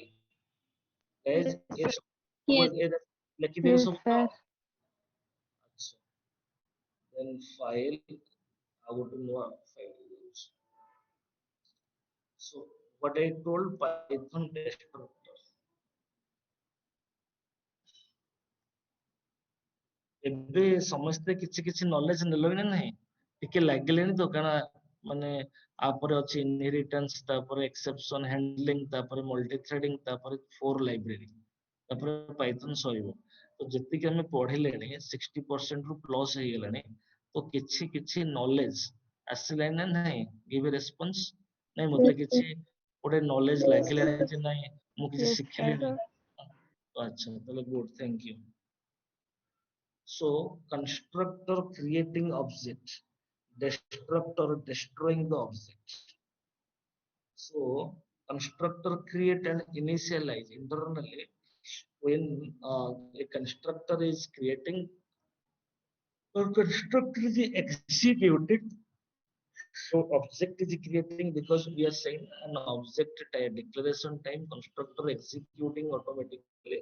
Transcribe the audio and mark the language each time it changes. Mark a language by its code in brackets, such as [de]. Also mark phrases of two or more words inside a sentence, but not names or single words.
[en] Guys, yes, Yes. lucky Yes, some sir. then file, I go to new file. So what I told Python destructor. [or] ଏବେ ସମସ୍ତେ କିଛି କିଛି ନଲେଜ ନେଲଣି ନା ନାହିଁ? ଟିକେ ଲାଗିଲେଣି ତ, କାରଣ ମାନେ ଆପରେ ଅଛି ଇନହେରିଟାନ୍ସ, ତାପରେ [en] exception handling, [or] ତାପରେ [en] multi threading, [or] ତାପରେ 4 ଲାଇବ୍ରେରୀ, ତାପରେ ପାଇଥନ ସରିବ। ତ ଯେତିକି ଆମେ ପଢିଲେଣି 60% ରୁ ପ୍ଲସ୍ ହେଇଗଲାଣି, ତ କିଛି କିଛି ନଲେଜ ଆସିଲାଣି ନା ନାହିଁ? [en] give response. [or] ନାଇଁ ମତେ କିଛି ଗୋଟେ ନଲେଜ ଲାଗିଲାଣି ଯେ ନାଇଁ ମୁଁ କିଛି [en] Yes, [or] ଶିଖିଲିଣି। [en] sir. [or] ଆଚ୍ଛା, ତାହେଲେ ଗୁଡ୍, [en] thank you. So constructor creating object, destructor destroying the object. So constructor create and initialize internally. When a constructor is creating, or constructor is executed, so object is creating, because we are saying an object type declaration time, constructor executing automatically.